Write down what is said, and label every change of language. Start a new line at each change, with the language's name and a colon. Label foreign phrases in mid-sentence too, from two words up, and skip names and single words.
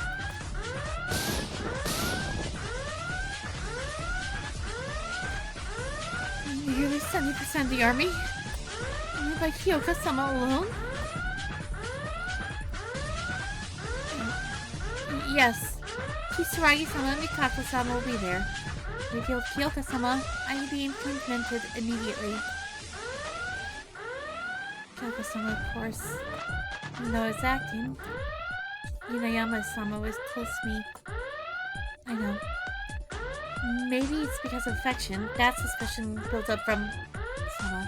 English: Nearly 70% of the army. Only by Kyoko-sama alone? Yes. Kisaragi-sama and Mikako-sama will be there. If you kill Kyoko-sama, I will be implemented immediately. Kyoko-sama, of course. Even though I was acting, Inayama-sama was close to me. I know. Maybe it's because of affection. That suspicion built up from Sama.